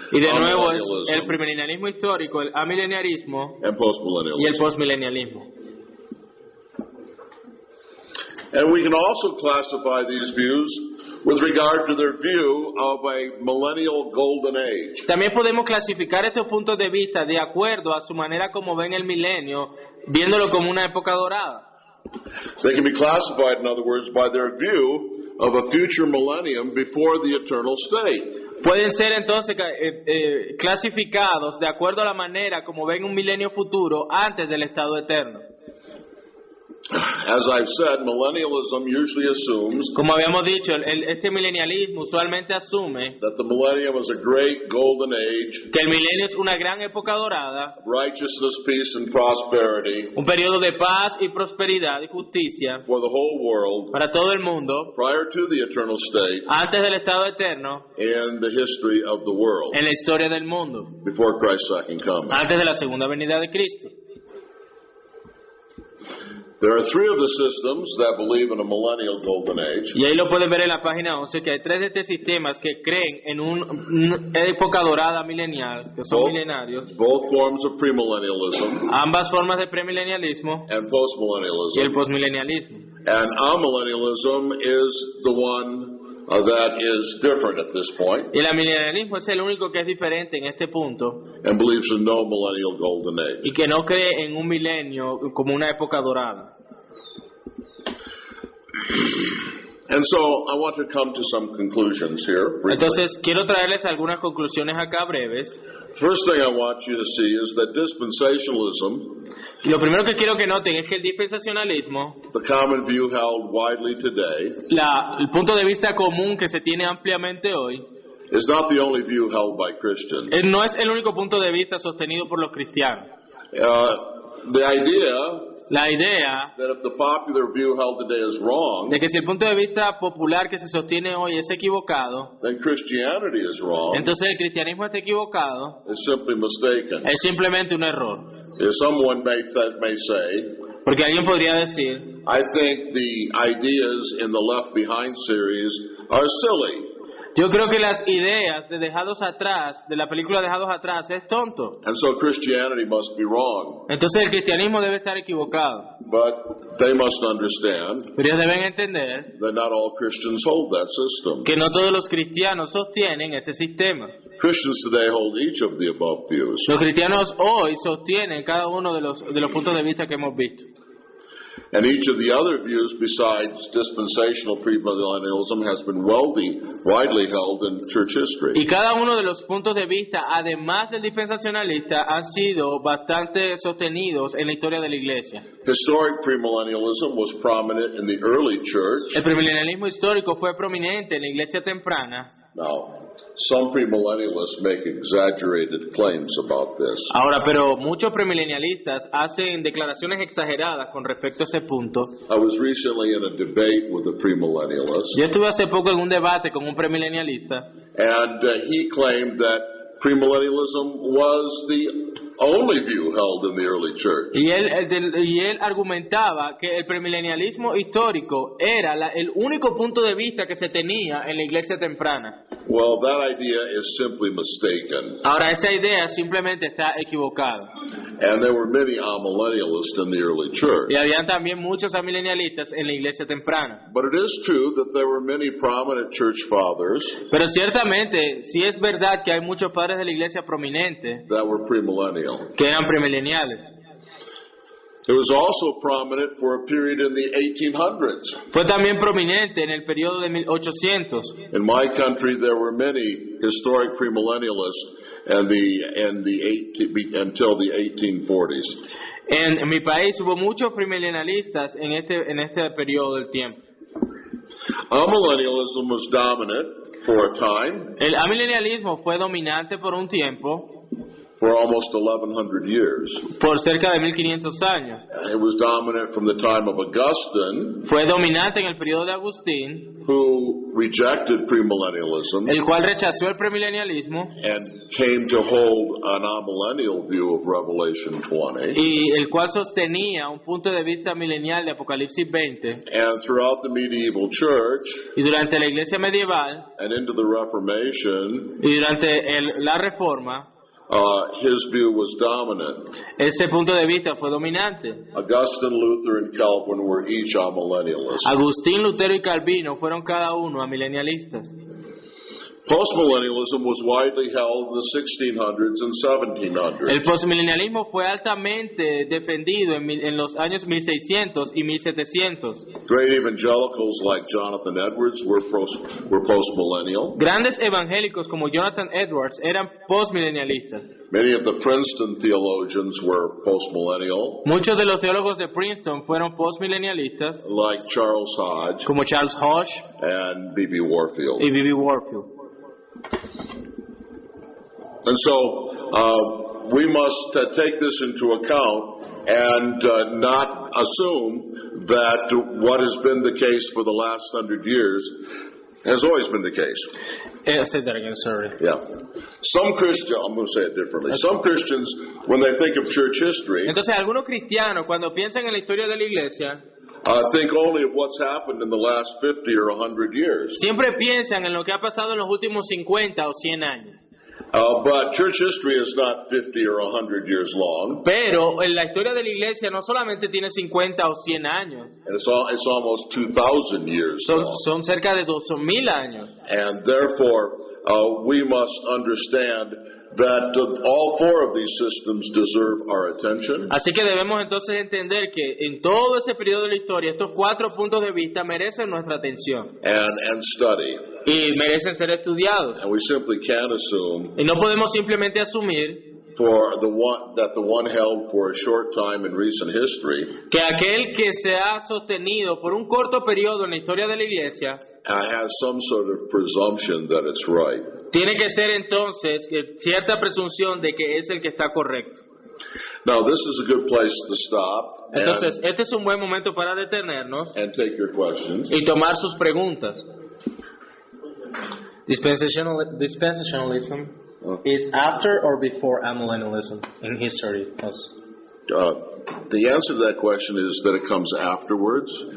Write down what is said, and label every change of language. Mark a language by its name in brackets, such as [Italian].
[Spanish] Y de nuevo es [English] amillennialism, [Spanish] el premilenialismo histórico, el amileniarismo [English] and [Spanish] y el [English] postmillennialism. [Spanish] postmilenialismo. [English] And we can also classify these views with regard to their view of a millennial golden age. [Spanish] También podemos clasificar estos puntos de vista de acuerdo a su manera como ven el milenio, viéndolo como una época dorada. [English] They can be classified, in other words, by their view of a future millennium before the eternal state. [Spanish] Pueden ser entonces clasificados de acuerdo a la manera como ven un milenio futuro antes del estado eterno. [English] As I've said, millennialism usually assumes [Spanish] Como habíamos dicho, este milenialismo usualmente asume [English] that the millennium is a great golden age, [Spanish] que el milenio es una gran época dorada, [English] righteousness, peace, and prosperity [Spanish] un periodo de paz y prosperidad y justicia [English] for the whole world [Spanish] para todo el mundo, [English] prior to the eternal state [Spanish] antes del estado eterno, [English] and the history of the world [Spanish] en la historia del mundo, [English] before Christ's second coming. [Spanish] antes de la segunda venida de Cristo. [English] There are three of the systems that believe in a millennial golden age. [Spanish] Y ahí lo pueden ver en la página 11, que hay tres de estos sistemas que creen en una época dorada milenial, que son milenarios, [English] Both forms of premillennialism [Spanish] ambas formas de premilenialismo [English] and [Spanish] y el [English] postmillennialism. [Spanish] postmilenialismo. [English] And amillennialism is the one that is different at this point [Spanish] Y el milenialismo es el único que es diferente en este punto [English] and believes in no millennial golden age. [Spanish] y que no cree en un milenio como una época dorada. [English] And so I want to come to some conclusions here. briefly. [Spanish] Entonces, quiero traerles algunas conclusiones acá breves. [English] First thing I want you to see is that dispensationalism, [Spanish] Y lo primero que quiero que noten es que el dispensacionalismo, [English] the common view held widely today, [Spanish] el punto de vista común que se tiene ampliamente hoy, [English] is not the only view held by Christians. [Spanish] no es el único punto de vista sostenido por los cristianos. [English] The idea [Spanish] La idea [English] that if the popular view held today is wrong, [Spanish] de que si el punto de vista popular que se sostiene hoy es equivocado, [English] then Christianity is wrong, [Spanish] entonces el cristianismo está equivocado, [English] is simply mistaken. [Spanish] es simplemente un error. [English] Someone may say, [Spanish] Porque alguien podría decir, [English] I think the ideas in the Left Behind series are silly. [Spanish] yo creo que las ideas de Dejados Atrás, de la película Dejados Atrás, es tonto. [English] And so Christianity must be wrong. [Spanish] Entonces el cristianismo debe estar equivocado. [English] But they must understand [Spanish] Pero ellos deben entender [English] that not all Christians hold that system. [Spanish] que no todos los cristianos sostienen ese sistema. [English] Christians today hold each of the above views. [Spanish] Los cristianos hoy sostienen cada uno de los puntos de vista que hemos visto. [English] And each of the other views besides dispensational premillennialism has been widely held in church history. [Spanish] Y cada uno de los puntos de vista, además del dispensacionalista, han sido bastante sostenidos en la historia de la iglesia. [English] Historic premillennialism was prominent in the early church. [Spanish] El premilenialismo histórico fue prominente en la iglesia temprana. [English] Now, some premillennialists make exaggerated claims about this. [Spanish] Ahora, pero muchos premilenialistas hacen declaraciones exageradas con respecto a ese punto. [English] I was recently in a debate with a premillennialist, [Spanish] Yo estuve hace poco en un debate con un premilenialista [English] and he claimed that premillennialism was the only view held in the early church. [Spanish] y él argumentaba que el premilenialismo histórico era el único punto de vista que se tenía en la iglesia temprana. [English] Well, that idea is simply mistaken. [Spanish] Ahora, esa idea simplemente está equivocada. [English] And there were many amillennialists in the early church. [Spanish] Y habían también muchos amilenialistas en la iglesia temprana. [English] But it is true that there were many prominent church fathers [Spanish] Pero ciertamente, sí es verdad que hay muchos padres de la iglesia prominentes [English] that were premillennial. [Spanish] que eran premileniales. [English] It was also prominent for a period in the 1800s. [Spanish] Fue también prominente en el periodo de 1800. [English] In my country, there were many historic premillennialists until the 1840s. [Spanish] En mi país hubo muchos premilenialistas en este periodo del tiempo. [English] Amillennialism was dominant for a time, [Spanish] El amilenialismo fue dominante por un tiempo, [English] for almost 1100 years. [Spanish] por cerca de 1500 años. [English] It was dominant from the time of Augustine, [Spanish] Fue dominante en el periodo de Agustín, [English] who rejected premillennialism [Spanish] el cual rechazó el premilenialismo [English] and came to hold an amillennial view of Revelation 20. [Spanish] y el cual sostenía un punto de vista milenial de Apocalipsis 20. [English] And throughout the medieval church [Spanish] Y durante la iglesia medieval [English] and into the Reformation, [Spanish] y durante la Reforma, [English] his view was dominant. [Spanish] Ese punto de vista fue dominante. [English] Augustine, Luther, and Calvin were each amillennialists. [Spanish] Agustín, Lutero y Calvino fueron cada uno amilenialistas. [English] Postmillennialism was widely held in the 1600s and 1700s. [Spanish] El postmilenialismo fue altamente defendido en los años 1600 y 1700. [English] Great evangelicals like Jonathan Edwards were postmillennial. [Spanish] Grandes evangélicos como Jonathan Edwards eran postmilenialistas. [English] Many of the Princeton theologians were postmillennial, [Spanish] Muchos de los teólogos de Princeton fueron postmilenialistas, [English] like Charles Hodge [Spanish] como Charles Hodge [English] and B.B. Warfield. [Spanish] y B.B. Warfield. [English] And so we must take this into account and not assume that what has been the case for the last 100 years has always been the case. Say that again, sorry. Yeah. Some Christians, I'm going to say it differently. Some Christians, when they think of church history, [Spanish] Entonces, algunos cristianos, cuando piensan en la historia de la iglesia, [English] think only of what's happened in the last 50 or 100 years. [Spanish] siempre piensan en lo que ha pasado en los últimos 50 o 100 años. [English] But church history is not 50 or 100 years long. [Spanish] Pero en la historia de la iglesia no solamente tiene 50 o 100 años, [English] And it's almost 2,000 years long. [Spanish] son cerca de 2,000 años. [English] And therefore, we must understand that all four of these systems deserve our attention. [Spanish] Así que debemos entonces entender que en todo ese periodo de la historia, estos 4 puntos de vista merecen nuestra atención [English] And study. [Spanish] y merecen ser estudiados. [English] And we simply can't assume [Spanish] Y no podemos simplemente asumir [English] that the one held for a short time in recent history [Spanish] que aquel que se ha sostenido por un corto periodo en la historia de la iglesia [English] has some sort of presumption that it's right. [Spanish] tiene que ser entonces cierta presunción de que es el que está correcto. [English] Now, this is a good place to stop [Spanish] Entonces, este es un buen momento para detenernos [English] and take your questions. [Spanish] y tomar sus preguntas. [English] Dispensationalism is after or before amillennialism in history? The answer to that question is that it comes afterwards.